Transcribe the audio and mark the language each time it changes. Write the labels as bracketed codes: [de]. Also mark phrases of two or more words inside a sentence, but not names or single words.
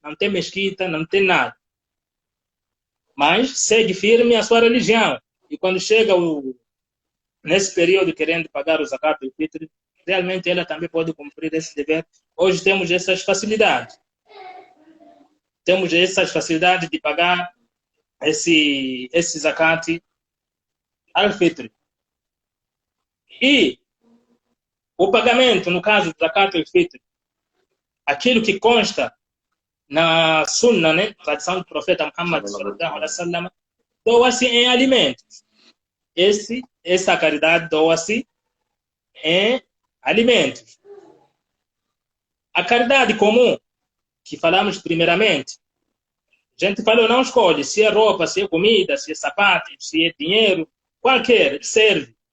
[pt] não tem mesquita, não tem nada. Mas segue firme a sua religião. E quando chega nesse período querendo pagar o zakat do fitr, realmente ela também pode cumprir esse dever. Hoje temos essas facilidades. Temos essas facilidades de pagar esse [ar] زكاة الفطر. [pt] E o pagamento, no caso do [ar] زكاة الفطر, [pt] aquilo que consta na sunna, né, tradição do profeta Muhammad [ar] صلى الله عليه وسلم, [pt] doa-se em alimentos. Essa caridade doa-se em alimentos. A caridade comum, que falamos primeiramente, a gente falou, não escolhe se é roupa, se é comida, se é sapato, se é dinheiro, qualquer, serve.